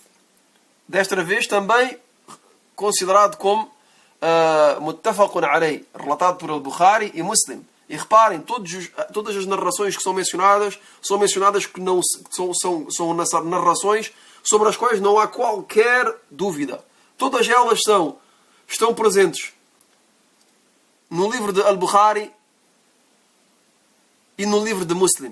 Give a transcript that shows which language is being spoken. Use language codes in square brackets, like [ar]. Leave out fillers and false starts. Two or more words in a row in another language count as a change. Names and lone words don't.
[pt] Desta vez também considerado como [ar] متفق عليه, [pt] relatado por Al-Bukhari e Muslim. E reparem, todas as narrações que são mencionadas que não são narrações sobre as quais não há qualquer dúvida. Todas elas estão presentes no livro de Al-Bukhari e no livro de Muslim.